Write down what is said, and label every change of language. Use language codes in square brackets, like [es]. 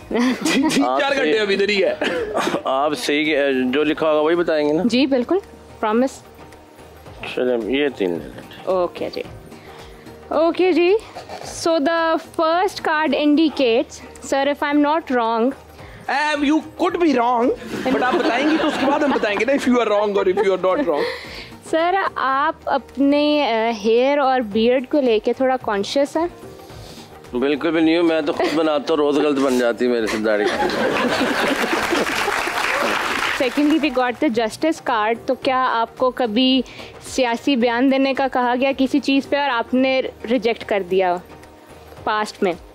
[hi] 4 घंटे अभी इधर ही है। आप सही जो लिखा होगा वही बताएंगे ना? जी बिल्कुल, प्रॉमिस। चलिए ये 3। Okay ji, okay ji. [en] so the first card indicates, sir if I am not wrong, you could be wrong, but [hi] आप बताएंगी तो उसके बाद हम बताएंगे ना [en] if you are wrong or if you are not wrong। [hi] Sir आप अपने हेयर और बियर्ड को लेके थोड़ा कॉन्शियस हैं? बिल्कुल भी नहीं हूँ, मैं तो खुद बनाता हूँ, रोज गलत बन जाती है मेरे से दाढ़ी। [en] secondly we got the justice card, [hi] तो क्या आपको कभी सियासी बयान देने का कहा गया किसी चीज़ पे और आपने रिजेक्ट कर दिया पास्ट में?